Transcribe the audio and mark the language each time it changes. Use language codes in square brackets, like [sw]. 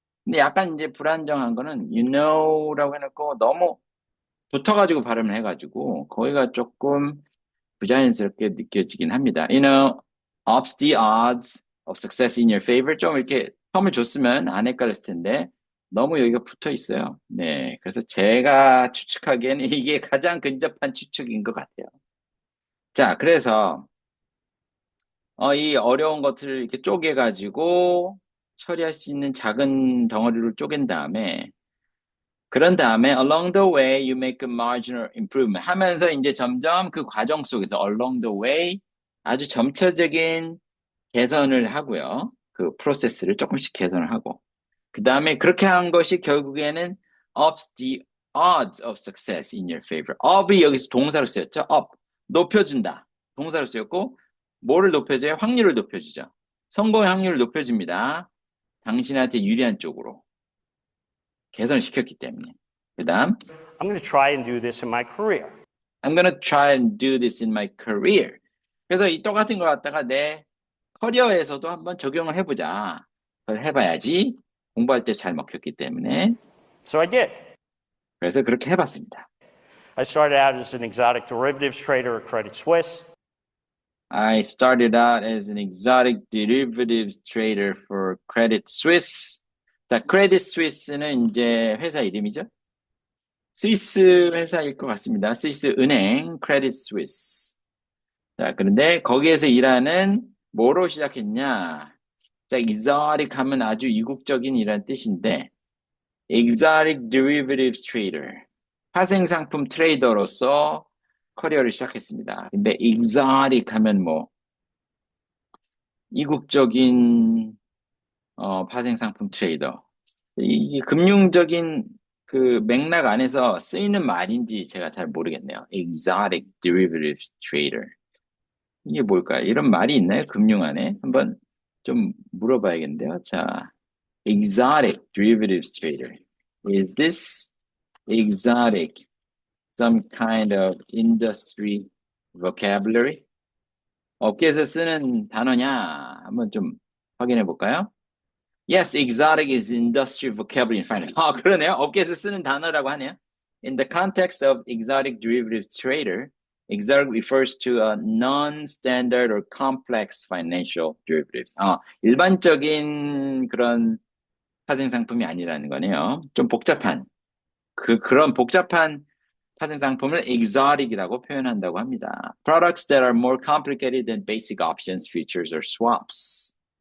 [ko] 근데 약간 이제 불안정한 거는 라고 해놓고 너무 붙어가지고 발음을 해가지고 거기가 조금 부자연스럽게 느껴지긴 합니다. [en] ups the odds of success in your favor. [ko] 좀 이렇게 텀을 줬으면 안 헷갈렸을 텐데 너무 여기가 붙어 있어요. 네, 그래서 제가 추측하기에는 이게 가장 근접한 추측인 것 같아요. 자, 그래서 이 어려운 것들을 이렇게 쪼개가지고 처리할 수 있는 작은 덩어리를 쪼갠 다음에 그런 다음에 [en] along the way you make a marginal improvement [ko] 하면서 이제 점점 그 과정 속에서 [en] along the way [ko] 아주 점차적인 개선을 하고요. 그 프로세스를 조금씩 개선을 하고 그 다음에 그렇게 한 것이 결국에는 [en] ups the odds of success in your favor. [ko] up이 여기서 동사로 쓰였죠. up, 높여준다. 동사로 쓰였고 뭐를 높여줘요? 확률을 높여주죠. 성공의 확률을 높여줍니다. 당신한테 유리한 쪽으로 개선시켰기 때문에. 그 다음 [en] I'm going to try and do this in my career. I'm gonna try and do this in my career. [ko] 그래서 이 똑같은 걸 갖다가 내 커리어에서도 한번 적용을 해보자. 그걸 해봐야지 공부할 때 잘 먹혔기 때문에. [en] So I did. [ko] 그래서 그렇게 해봤습니다. [en] I started out as an exotic derivatives trader at Credit Suisse. I started out as an exotic derivatives trader for Credit Suisse. [ko] 자, Credit Suisse는 이제 회사 이름이죠. 스위스 회사일 것 같습니다. 스위스 은행, Credit Suisse. 자, 그런데 거기에서 일하는 뭐로 시작했냐? 자, exotic 하면 아주 이국적인 이란 뜻인데, [en] exotic derivatives trader. [ko] 파생상품 트레이더로서 커리어를 시작했습니다. 근데 exotic 하면 뭐, 이국적인, 파생상품 트레이더. 이게 금융적인 그 맥락 안에서 쓰이는 말인지 제가 잘 모르겠네요. exotic derivatives trader. 이게 뭘까요? 이런 말이 있나요? 금융 안에? 한번 좀 물어봐야겠는데요. [en] 자, exotic derivatives trader. Is this exotic some kind of industry vocabulary? [ko] 업계에서 쓰는 단어냐? 한번 좀 확인해 볼까요? [en] Yes, exotic is industry vocabulary in finance. [ko] 아, 그러네요. 업계에서 쓰는 단어라고 하네요. [en] In the context of exotic derivatives trader, exotic refers to a non-standard or complex financial derivatives. [ko] 일반적인 그런 파생 상품이 아니라는 거네요. 좀 복잡한. 그런 복잡한 파생 상품을 exotic이라고 표현한다고 합니다. [en] Products that are more complicated than basic options, futures, or swaps.